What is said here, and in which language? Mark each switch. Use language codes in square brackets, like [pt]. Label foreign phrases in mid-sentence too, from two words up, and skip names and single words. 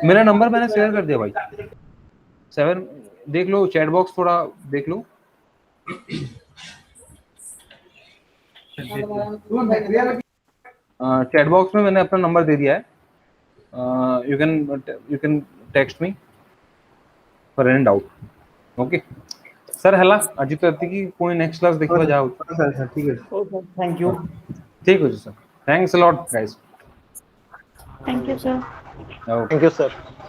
[hi] मेरा नंबर मैंने शेयर कर दिया भाई, 7, देख लो चैट बॉक्स, थोड़ा देख लो। चैट बॉक्स में मैंने अपना नंबर दे दिया है, [en] you can text me for any doubt. OK sir, [or] ହେଲା ଆଜି ତ ଏତିକି, ପୁଣି [en] next class [or] ଦେଖିବା ଯାହା ହଉଛି। [hi] सर सर ठीक है। [en] thank you. [or] ଠିକ ଅଛି [en] sir, thanks a lot guys. thank you sir. thank you sir.